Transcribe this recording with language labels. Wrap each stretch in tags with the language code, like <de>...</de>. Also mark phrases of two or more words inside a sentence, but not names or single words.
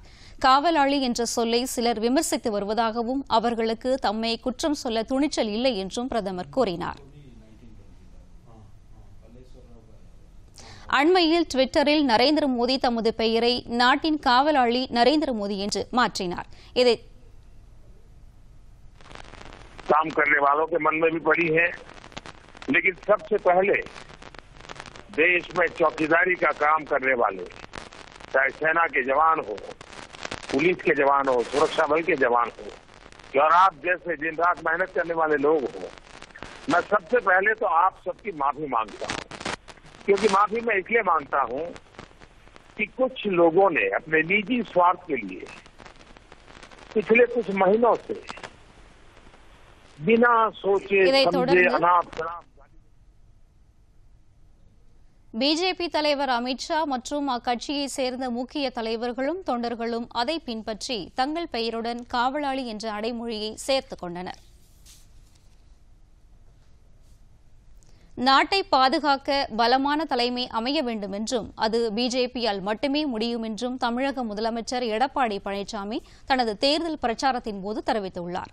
<ta>காவலாளி என்ற சொல்லை சிலர் விமர்சித்து வருவதாகவும் அவர்களுக்கு தம்மை குற்றம் சொல்ல துணிச்சல் இல்லை என்றும் பிரதமர் கூறினார். அண்மையில் ட்விட்டரில் நரேந்திர மோடி தமது பெயரை நாட்டின் காவலாளி நரேந்திர மோடி என்று மாற்றினார். இதை</ta> <hi>काम करने वालों के मन में भी पड़ी है, लेकिन सबसे पहले देश में चौकीदारी का काम करने वाले, चाहे सेना के जवान हो, पुलिस के जवान हो, सुरक्षा बल के जवान हो, और आप जैसे दिन रात मेहनत करने वाले लोग हो, मैं सबसे पहले तो आप सबकी माफी मांगता हूं, क्योंकि माफी मैं इसलिए मांगता हूं कि कुछ लोगों ने अपने निजी स्वार्थ के लिए पिछले कुछ महीनों से बिना सोचे समझे</hi> <ta>பிஜேபி தலைவர் அமித்ஷா மற்றும் அக்கட்சியைச் சேர்ந்த முக்கிய தலைவர்களும் தொண்டர்களும் அதை பின்பற்றி தங்கள் பெயருடன் காவலாளி என்ற அடைமொழியை சேர்த்துக் கொண்டனர். நாட்டை பாதுகாக்க பலமான தலைமை அமைய வேண்டும் என்றும் அது பிஜேபியால் மட்டுமே முடியும் என்றும் தமிழக முதலமைச்சர் எடப்பாடி பழனிசாமி தனது தேர்தல் பிரச்சாரத்தின் போது தெரிவித்துள்ளார்.</ta>